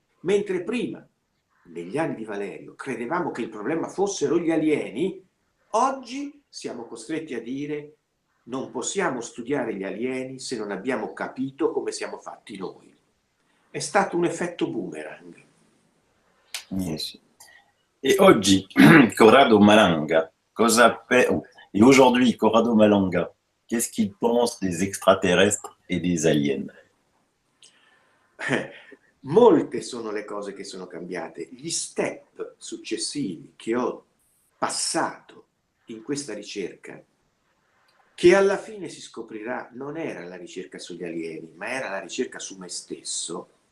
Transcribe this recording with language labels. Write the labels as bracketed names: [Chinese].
[Italian] Mentre prima, negli anni di Valerio, credevamo che il problema fossero gli alieni, oggi siamo costretti a dire non possiamo studiare gli alieni se non abbiamo capito come siamo fatti noi. È stato un effetto boomerang. Sì. [French] Et oggi, Corrado Malanga, et aujourd'hui, Corrado Malanga, qu'est-ce qu'il pense des extraterrestres et des aliens? [Italian] Molte sono le cose che sono cambiate. Gli step successivi che ho passato in questa ricerca, che alla fine si scoprirà non era la ricerca sugli alieni, ma era la ricerca su me stesso,